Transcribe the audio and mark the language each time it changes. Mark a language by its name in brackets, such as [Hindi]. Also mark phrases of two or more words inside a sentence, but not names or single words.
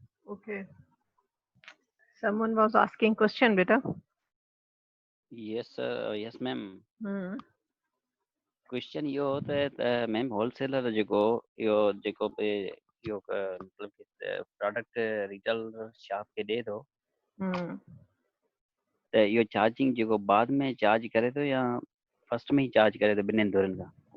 [English] Okay. Someone was asking question, beta. Yes, yes, ma'am. Hmm. [Sindhi] क्वेश्चन इहो हो त मैम होलसेलर जेको इहो जेको बि इहो मतिलबु प्रोडक्ट [English] retail shop [Sindhi] खे ॾिए थो Hmm. त इहो चार्जिंग जेको बाद में चार्ज करे थो या फर्स्ट में ई चार्ज करे थो ॿिन्हिनि धुरनि खां?